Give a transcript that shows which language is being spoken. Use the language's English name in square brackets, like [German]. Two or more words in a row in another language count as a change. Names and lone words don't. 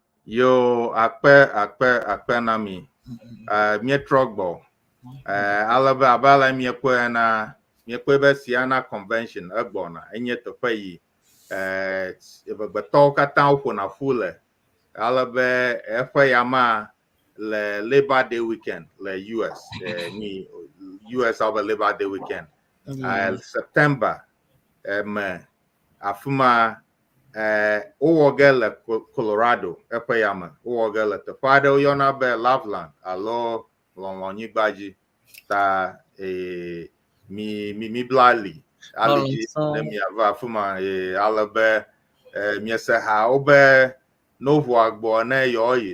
[Ewe] Yo akpe nami. Mie trogbo. Alaba abala mie be CEANA convention egbona enye tope yi. Eʋegbe tɔwo katã ƒona fu le alebe eƒe yama le Labor Day weekend le US ni US over Labor Day weekend September me afuma owoge le Colorado eƒe yama owoge le teƒe aɖe yɔna be Loveland alo lɔlɔnyigbaji ta mi blali alidzi ne miava afuma alebe miese ha obe novo agbo ne yoyi